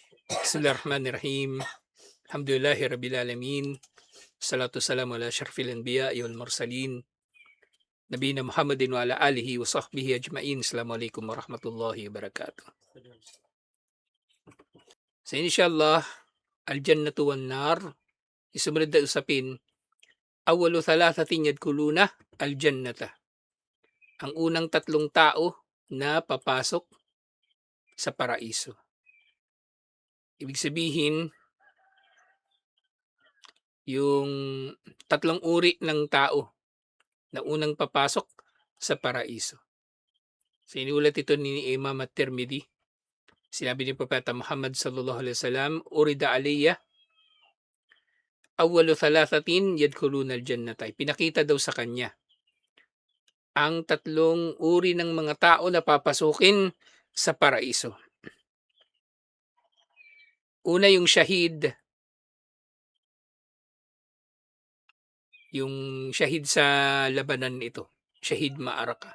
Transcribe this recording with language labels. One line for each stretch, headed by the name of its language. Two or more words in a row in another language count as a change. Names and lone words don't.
Arabic: بسم الله الرحمن الرحيم. الحمد لله رب العالمين. الصلاة والسلام على أشرف الأنبياء والمرسلين. نبينا محمد وعلى آله وصحبه أجمعين. السلام عليكم ورحمة الله وبركاته. So إن شاء الله, الجنة والنار.
Filipino: Sumunod na usapin,
Arabic: أول ثلاثة يدخلون الجنة.
Filipino: Ang unang tatlong tao na papasok sa paraiso. Ibig sabihin, yung tatlong uri ng tao na unang papasok sa paraiso. So inulat ito ni Imam at-Tirmidhi. Sinabi ni Propeta Muhammad
Arabic: صلى الله عليه وسلم, "عرض علي أول ثلاثة يدخلون الجنة."
Filipino: Pinakita daw sa kanya ang tatlong uri ng mga tao na papasukin sa paraiso. Una yung shahid, yung shahid sa labanan ito,
Arabic: شهيد معركة.